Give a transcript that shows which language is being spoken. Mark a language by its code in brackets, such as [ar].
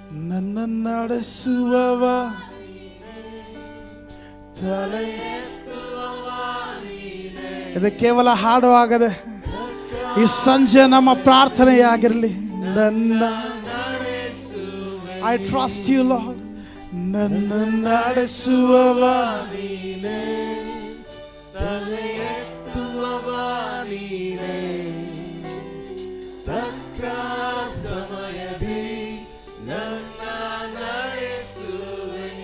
[kn] ನನ್ನ ನಡೆಸುವವ ತಲೆ ಇದು ಕೇವಲ ಹಾಡು ಆಗದೆ ಈ ಸಂಜೆ ನಮ್ಮ ಪ್ರಾರ್ಥನೆಯಾಗಿರಲಿ. ನನ್ನ [en] I trust you, Lord. [kn] ನನ್ನ ನಡೆಸುವವ ನೀನೇ, ತಲೆ ಎತ್ತುವವ ನೀನೇ, ತಕ್ಕ ಸಮಯದಿ ನನ್ನ ನಡೆಸುವೆ.